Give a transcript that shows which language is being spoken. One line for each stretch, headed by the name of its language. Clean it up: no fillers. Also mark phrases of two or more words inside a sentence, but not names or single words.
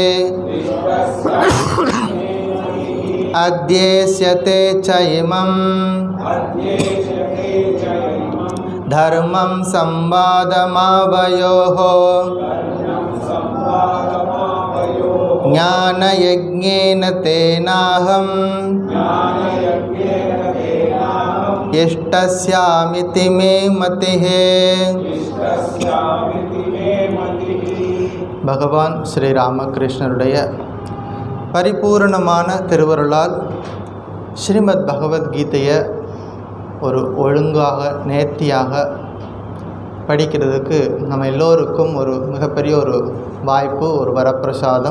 Sanskrit: अद्येष्यते च इमं धर्मं संवादमावयोः ज्ञानयज्ञेन तेनाहम् इष्टस्यामिति मे मतिः.
Tamil: பகவான் ஸ்ரீ ராமகிருஷ்ணருடைய பரிபூரணமான திருவருளால் ஸ்ரீமத் பகவத்கீதையை ஒரு ஒழுங்காக நேர்த்தியாக படிக்கிறதுக்கு நம்ம எல்லோருக்கும் ஒரு மிகப்பெரிய ஒரு வாய்ப்பு, ஒரு வரப்பிரசாதம்.